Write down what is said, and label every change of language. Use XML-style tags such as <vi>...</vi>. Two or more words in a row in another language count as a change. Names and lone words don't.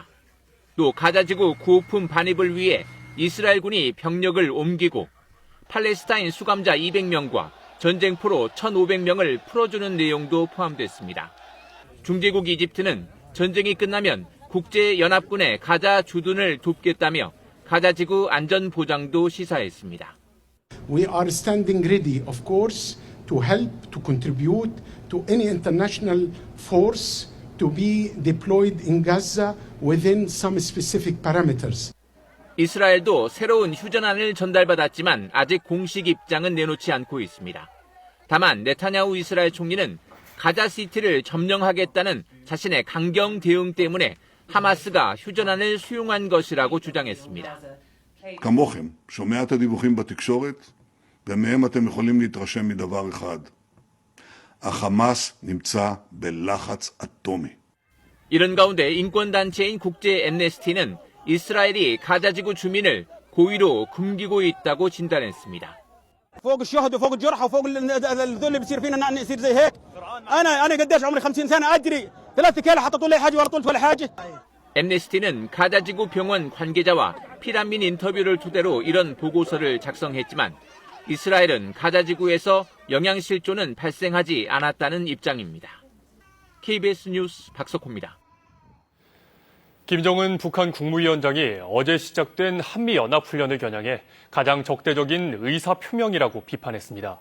<ko>또 가자 지구 구호품 반입을 위해 이스라엘군이 병력을 옮기고 팔레스타인 수감자 200명과 전쟁포로 1,500명을 풀어주는 내용도 포함됐습니다. 중재국 이집트는 전쟁이 끝나면 국제연합군의 가자 주둔을 돕겠다며 가자 지구 안전 보장도 시사했습니다.</ko> <en>We are standing ready, of course, to help, to contribute to any international force to be deployed in Gaza within some specific parameters.</en> <ko>이스라엘도 새로운 휴전안을 전달받았지만 아직 공식 입장은 내놓지 않고 있습니다. 다만 네타냐후 이스라엘 총리는 가자시티를 점령하겠다는 자신의 강경 대응 때문에 하마스가 휴전안을 수용한 것이라고 주장했습니다.</ko> <he>כמוכם, שומע את הדיווחים בתקשורת, ומהם אתם יכולים להתרשם מדבר אחד. החמאס נמצא בלחץ אטומי.</he> <ko>이런 가운데 인권단체인 국제 엠네스티는 이스라엘이 가자지구 주민을 고의로 굶기고 있다고 진단했습니다.</ko> <ar>فوق الشهد وفوق الجرحى وفوق الذل اللي بيصير فينا ان يصير زي هيك انا قديش عمري 50 سنه ادري 3 كيلو حطوا لي حاجه ولا طلت ولا حاجه.</ar> <ko>엠네스티는 가자지구 병원 관계자와 피난민 인터뷰를 토대로 이런 보고서를 작성했지만 이스라엘은 가자지구에서 영양실조는 발생하지 않았다는 입장입니다. KBS 뉴스 박석호입니다. 김정은 북한 국무위원장이 어제 시작된 한미연합훈련을 겨냥해 가장 적대적인 의사표명이라고 비판했습니다.</ko>